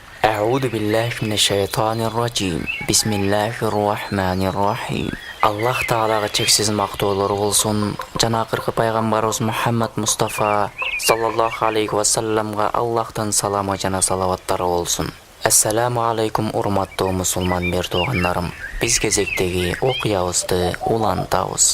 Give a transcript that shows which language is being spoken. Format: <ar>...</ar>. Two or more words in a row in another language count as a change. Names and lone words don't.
<ar>أعوذ بالله من الشيطان الرجيم. بسم الله الرحمن الرحيم.</ar> <ky>Аллах Таалага чексиз мактоолор болсун. Жана акыркы пайгамбарыбыз Мухаммад Мустафа</ky> <ar>صلى الله عليه وسلمга</ar> <ky>Аллахтан саламы жана салаваттары болсун.</ky> <ar>السلام عليكم</ar> <ky>урматтуу мусулман бердогандарым. Биз кезектеги окуябызды улантабыз.</ky>